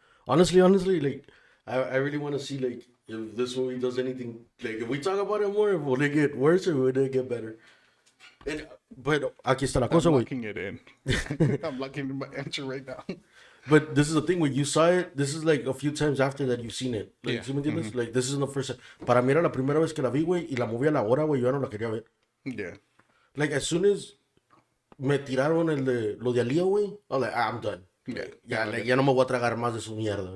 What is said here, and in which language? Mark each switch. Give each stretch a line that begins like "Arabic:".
English: Honestly, like, I really want to see like if this movie does anything. Like, if we talk about it more, will it get worse or will it get better? But
Spanish: aquí está la cosa,
English: I'm
Spanish: güey.
English: locking it in. I'm locking in my answer right now. But this is the thing, when you saw it, this is like a few times after that you've seen it. Like,
Spanish: ¿sí me entiendes?
English: Like, this isn't the first time.
Spanish: Para mí era la primera vez que la vi, güey, y la movie a la hora, güey, yo ya no la quería ver.
English: Yeah. Like, as soon as
Spanish: me tiraron lo de
English: Alía, güey, I was like, I'm done. Yeah.
Spanish: Ya, like, ya no me voy a tragar más de su mierda.